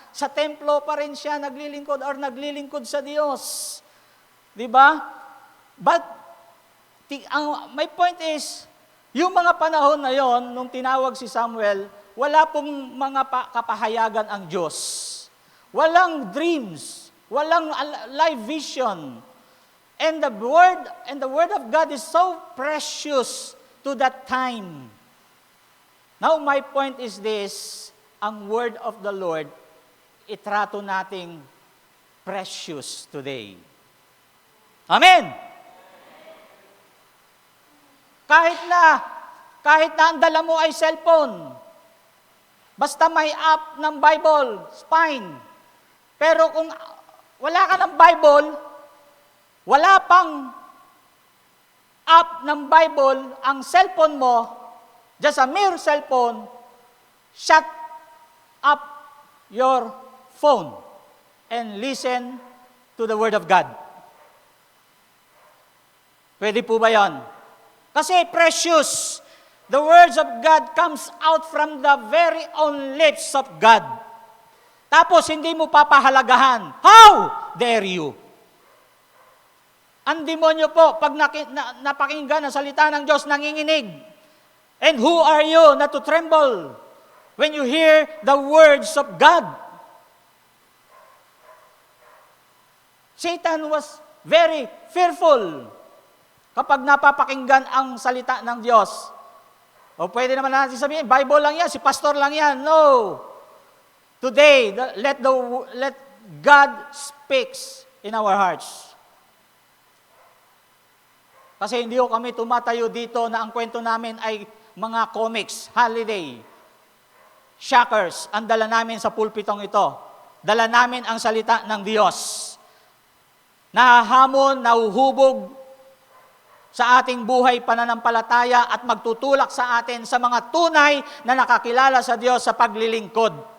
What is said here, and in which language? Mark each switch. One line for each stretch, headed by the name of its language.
Filipino: Sa templo pa rin siya naglilingkod naglilingkod sa Diyos. Di ba?
English: But, my point is,
Filipino: yung mga panahon na yon, nung tinawag si Samuel, wala pong mga kapahayagan ang Diyos. Walang dreams, walang live vision.
English: And the word of God is so precious to that time. Now, my point is this, ang word of the Lord,
Filipino: itrato nating
English: precious today. Amen!
Filipino: Kahit na ang dala mo ay cellphone, basta may app ng Bible, fine. Pero kung wala ka ng Bible, wala pang app ng Bible, ang cellphone mo,
English: just a mere cellphone, shut up your phone and listen to the Word of God.
Filipino: Pwede po ba yan? Kasi
English: precious, the words of God comes out from the very own lips of God.
Filipino: Tapos hindi mo papahalagahan.
English: How dare you?
Filipino: Ang demonyo po, pag napakinggan ang salita ng Diyos, nanginginig.
English: And who are you not to tremble when you hear the words of God? Satan was very fearful
Filipino: kapag napapakinggan ang salita ng Diyos. O pwede naman natin sabihin, Bible lang yan, si pastor lang yan. No.
English: Today, let God speaks in our hearts.
Filipino: Kasi hindi ko kami tumatayo dito na ang kwento namin ay mga comics, holiday, shockers. Ang dala namin sa pulpitong ito. Dala namin ang salita ng Diyos. Nahahamon, nahuhubog sa ating buhay pananampalataya at magtutulak sa atin sa mga tunay na nakakilala sa Diyos sa paglilingkod.